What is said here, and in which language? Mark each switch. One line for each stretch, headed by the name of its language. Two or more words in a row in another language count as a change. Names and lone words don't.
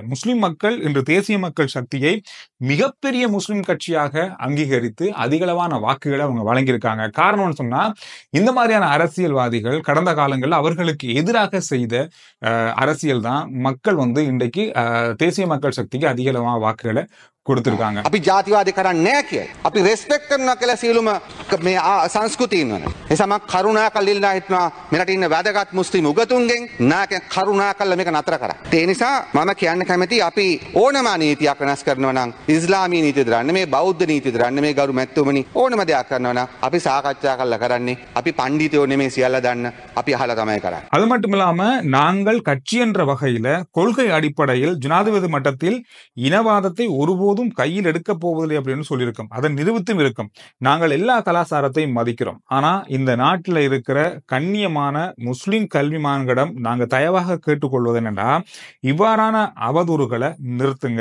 Tamil: முஸ்லிம் மக்கள் இன்று தேசிய மக்கள் சக்தியை மிகப்பெரிய முஸ்லிம் கட்சியாக அங்கீகரித்து அதிகளவான வாக்குகளை அவங்க வழங்கியிருக்காங்க. காரணம்னு சொன்னா இந்த மாதிரியான அரசியல்வாதிகள் கடந்த காலங்களில் அவர்களுக்கு எதிராக செய்த அரசியல் தான் மக்கள் இன்றைக்கு தேசிய மக்கள் சக்திக்கு அதிகளவான வாக்குகளை கொடுத்திருக்காங்க.
Sinhala: අපි ජාතිවාදී කරන්නේ නැහැ කියයි. අපි රෙස්පෙක්ට් කරනවා කියලා සියලුම මේ සංස්කෘතීන් වල. එසම කරුණාකරලා ඉල්ලා හිටනවා මෙරට ඉන්න වැදගත් මුස්ලිම් උගතුන්ගෙන් නායකයන් කරුණාකරලා මේක නතර කරා. ඒ නිසා මම කියන්න කැමතියි අපි ඕනම නීතියක් වෙනස් කරනවා නම් ඉස්ලාමීය නීතිය දරන්න, මේ බෞද්ධ නීතිය දරන්න, මේ ගරු මැතිතුමනි ඕනම දෙයක් කරනවා නම් අපි සාකච්ඡා කරලා කරන්නේ. අපි පඬිතුයෝ නෙමෙයි සියල්ල දන්න. අපි අහලා තමයි කරන්නේ.
Tamil: அது மட்டும் இல்லாம நாங்கள் கட்சி என்ற வகையில கொள்கை அடிப்படையில் ஜனாதிபதி மட்டத்தில் இனவாதத்தை ஒருபோதும் ஒருபோதும் கையில் எடுக்க போவதில்லை அப்படின்னு சொல்லியிருக்கோம். அதை நிரூபித்தும் இருக்கும். நாங்கள் எல்லா கலாச்சாரத்தையும் மதிக்கிறோம். ஆனா இந்த நாட்டில் இருக்கிற கண்ணியமான முஸ்லிம் கல்விமான்களிடம் நாங்க தயவாக கேட்டுக்கொள்வது என்னன்னா, இவ்வாறான அவதூறுகளை நிறுத்துங்க.